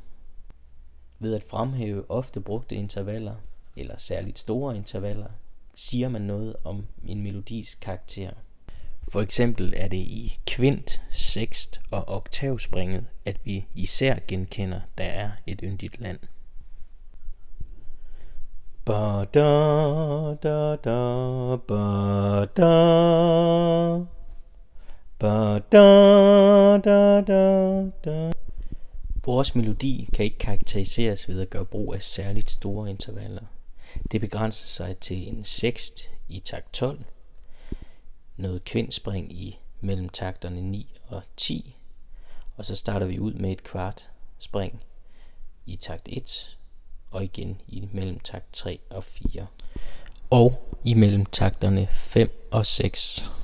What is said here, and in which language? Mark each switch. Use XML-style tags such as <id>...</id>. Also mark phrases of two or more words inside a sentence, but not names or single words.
<da>Ved at fremhæve ofte brugte intervaller eller særligt store intervaller, siger man noget om en melodis karakter. For eksempel er det i kvint, sekst og oktavspringet, at vi især genkender, der er et yndigt land. Ba da da da ba da ba da da da da. Vores melodi kan ikke karakteriseres ved at gøre brug af særligt store intervaller. Det begrænser sig til en sekst i takt 12, noget kvintspring i mellem takterne 9 og 10, og så starter vi ud med et kvart spring i takt 1, og igen i mellem takt 3 og 4, og i mellem takterne 5 og 6.</da>